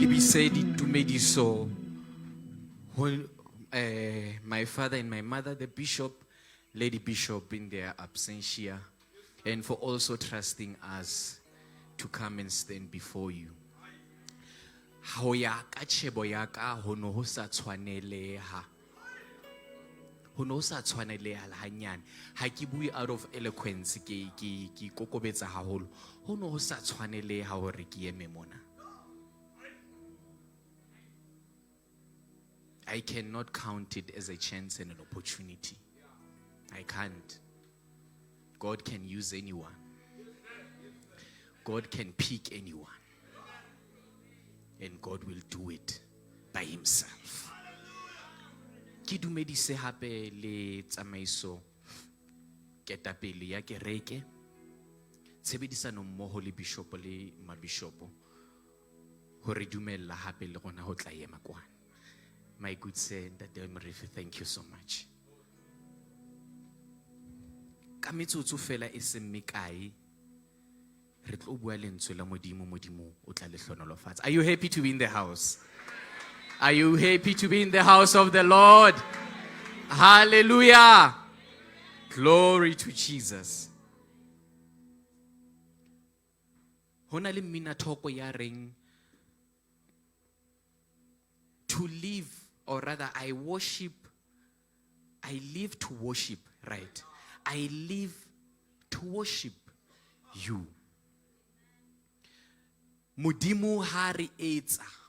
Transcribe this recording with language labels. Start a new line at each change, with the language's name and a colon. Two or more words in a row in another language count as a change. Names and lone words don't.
Southern Sotho: ise ditumediso ho
English: my father and my mother, the bishop, Lady Bishop in their absentia, and for also trusting us to come and stand before you.
Southern Sotho: Ho ya ka tshebo ya ka ho no ho sa tshwaneleha. Ho no ho sa tshwaneleha le hanyane. Ha ke bue
English: out of eloquence
Southern Sotho: ke kokobetsa haholo. Ho no ho sa tshwaneleha hore ke eme mona.
English: I cannot count it as a chance and an opportunity. I can't. God can use anyone. God can pick anyone. And God will do it by himself.
Southern Sotho: Ki dumedise hape le tsamaiso ketapele ya kereke. Tshebedisano mmoho le bishop le mabishopo. Hore dumella hape le gona ho tla ema kwana.
English: My good friend, thank you so much.
Southern Sotho: Ka metsotso fela e seng mekae re tlo bua lentswe la modimo o tla le hlonolofatsa.
English: Are you happy to be in the house? Are you happy to be in the house of the Lord? Hallelujah. Glory to Jesus.
Southern Sotho: Hona le mmina thoko ya reng
English: to live, or rather I live to worship, right? I live to worship you.
Southern Sotho: Modimo ha re etsa.